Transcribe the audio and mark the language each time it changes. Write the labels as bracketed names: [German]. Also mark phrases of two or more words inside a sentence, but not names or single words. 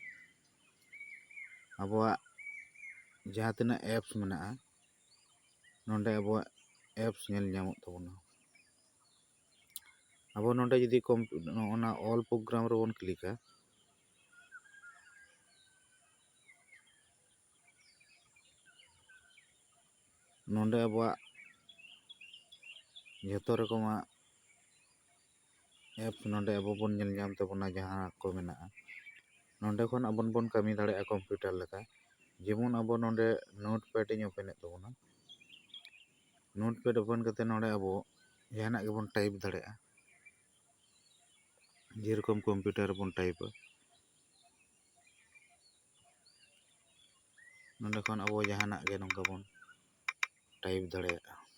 [Santali] आबोआ जहां तना एप्स मेनाआ नोंडे आबोआ एप्स नेल ᱧᱟᱢᱚᱜ ताबोना आबो नोंडे जदि ओना ऑल प्रोग्राम रे बोन क्लिका नोंडे आबोआ जतो रकमा एप्स नोंडे आबो बोन नेल ᱧᱟᱢ ताबोना जहां को मेनाआ नोंडे खन आबोन बोन कमी दाड़ेया कंप्यूटर लेका जेमन आबो नोंडे नोटपैड इन ओपन ताबोना नोटपैड ओपन करते नोंडे आबो जहां गेबोन टाइप दाड़ेया जेरकम कंप्यूटर बोन टाइप नोंडे खन आबो जहां गे नोंका बोन टाइप दाड़ेया